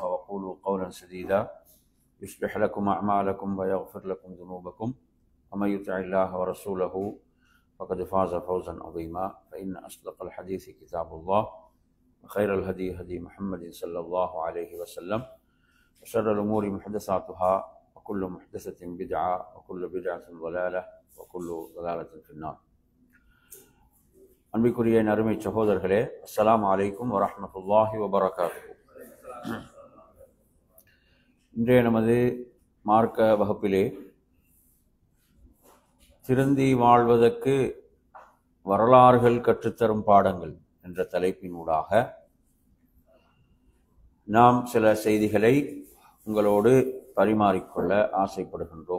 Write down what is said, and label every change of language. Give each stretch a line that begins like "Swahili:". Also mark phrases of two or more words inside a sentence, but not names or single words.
Arabic: وقولوا قولا سديدا يصلح لكم أعمالكم ويغفر لكم ذنوبكم ومن يطع الله ورسوله فقد فاز فوزا عظيما فإن أصدق الحديث كتاب الله وخير الهدي هدي محمد صلى الله عليه وسلم وشر الأمور محدثاتها وكل محدثة بدعة وكل بدعة ضلالة وكل ضلالة في النار.
Tamil: அன்பிற்குரிய அருமை சகோதரர்களே,
Arabic: السلام عليكم ورحمة الله وبركاته.
Tamil: இன்றைய நமது மார்க்க வகுப்பிலே திருந்தி வாழ்வதற்கு வரலாறுகள் கற்றுத்தரும் பாடங்கள் என்ற தலைப்பினூடாக நாம் சில செய்திகளை உங்களோடு பரிமாறிக்கொள்ள ஆசைப்படுகின்றோம்.